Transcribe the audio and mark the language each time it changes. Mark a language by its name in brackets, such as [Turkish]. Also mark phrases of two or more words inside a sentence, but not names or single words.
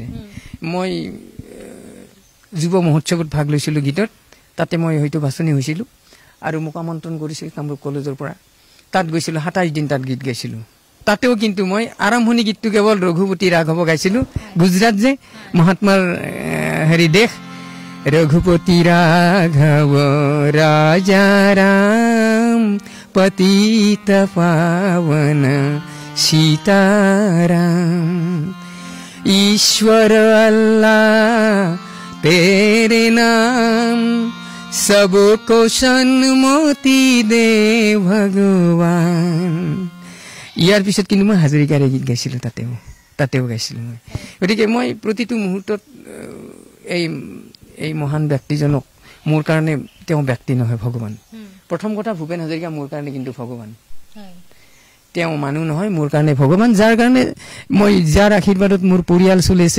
[Assamese] মই যুৱ মহোৎসৱত ভাগ লৈছিলোঁ গীতত, তাতে মই হয়তো বাছনি হৈছিলোঁ, আৰু মোক আমন্ত্ৰণ কৰিছিল কামৰূপ কলেজৰ পৰা। তাত গৈছিলোঁ, 27 দিন তাত গীত গাইছিলোঁ। তাতেও কিন্তু মই আৰম্ভণি গীতটো কেৱল ৰঘুপতি ৰাঘৱ গাইছিলোঁ। গুজৰাট যে মহাত্মাৰ দেশ, [Hindi] रघुपति राघव राजा राम पतित पावन सीताराम, ईश्वर अल्लाह तेरे नाम, सबको सन्मति दे भगवान। [Assamese] ইয়াৰ পিছত কিন্তু মই হাজৰিকাৰে গীত গাইছিলোঁ, তাতেও গাইছিলোঁ মই। গতিকে মই প্ৰতিটো মুহূৰ্তত এই মহান ব্যক্তিজনক, মোৰ কাৰণে তেওঁ ব্যক্তি নহয়, ভগৱান। প্ৰথম কথা, ভূপেন হাজৰিকা মোৰ কাৰণে কিন্তু ভগৱান। তেওঁ মানুহ নহয়, মোৰ কাৰণে ভগৱান, যাৰ কাৰণে যাৰ আশীৰ্বাদত মোৰ পৰিয়াল চলি আছে।